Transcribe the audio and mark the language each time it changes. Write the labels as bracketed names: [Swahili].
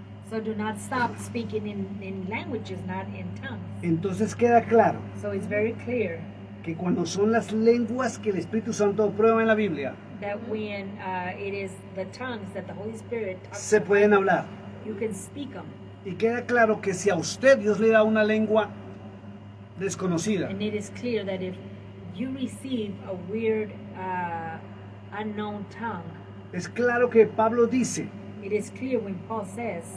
[English] So do not stop speaking in languages, not in tongues. [Spanish] Entonces queda claro [English] So it's very clear [Spanish] que cuando son las lenguas que el Espíritu Santo prueba en la Biblia, [English] that when it is the tongues that the Holy Spirit talks [Spanish] se [English] about, [Spanish] pueden hablar. [English] you can speak them. [Spanish] Y queda claro que si a usted Dios le da una lengua desconocida, [English] And it is clear that if you receive a weird, unknown tongue, [Spanish] es claro que Pablo dice [English] it is clear when Paul says